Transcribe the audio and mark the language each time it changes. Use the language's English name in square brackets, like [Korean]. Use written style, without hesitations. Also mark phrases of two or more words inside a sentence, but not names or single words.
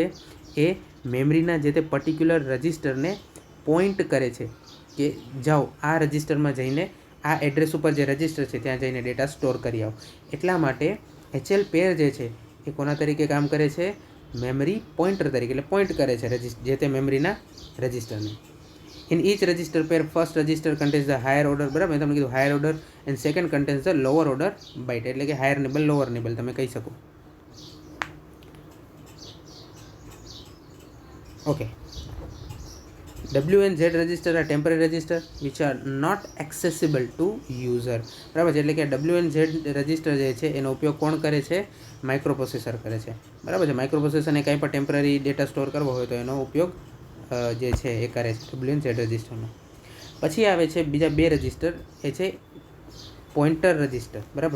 [Gujarati] એ મેમરીના જે તે પર્ટિક્યુલર રજિસ્ટરને પોઈન્ટ કરે છે કે જાઓ આ રજિસ્ટરમાં જઈને આ એડ્રેસ ઉપર જે રજિસ્ટર છે ત્યાં જઈને [English] data store [Gujarati] કરી આવો. એટલા માટે HL પેર જે છે એ કોના તરીકે કામ કરે છે? [English] memory pointer [Gujarati] તરીકે, એટલે પોઈન્ટ કરે છે જે તે મેમરીના રજિસ્ટરને. [English] ઇન each register pair, first register contains the higher order, [Gujarati] બરાબર, મેં તમને કીધું [English] higher order, and second contains the lower order byte, [Gujarati] એટલે કે [English] higher nibble, lower nibble [Gujarati] તમે કહી શકો. ઓકે. [English] W and Z register are temporary register which are not accessible to user, [Gujarati] બરાબર છે. એટલે કે [English] W and Z [Gujarati] રજિસ્ટર જે છે એનો ઉપયોગ કોણ કરે છે? [English] micro processor [Gujarati] કરે છે, બરાબર છે. માઇક્રો પ્રોસેસરને કંઈ પણ [English] temporary data store [Gujarati] કરવો હોય તો એનો ઉપયોગ જે છે એ કરે છે [English] W and Z [Gujarati] રજિસ્ટરનો. પછી આવે છે બીજા બે રજિસ્ટર, એ છે [English] pointer register, [Gujarati] બરાબર.